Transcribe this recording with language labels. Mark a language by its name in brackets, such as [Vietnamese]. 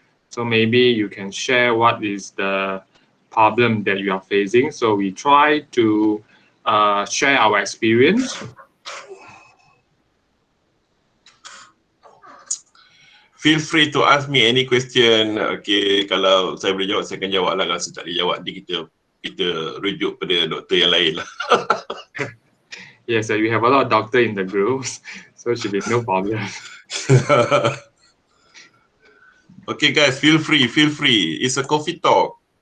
[English] So maybe you can share what is the problem that you are facing. So we try to share our experience. Feel free to ask me any question. [Malay] Okay, kalau saya boleh jawab, saya akan jawab lah. Kalau saya tak boleh jawab, kita rujuk pada doktor yang lain lah. [English] Yes, we have a lot of doctor in the groups, so should be no problem. Okay guys, feel free. It's a coffee talk.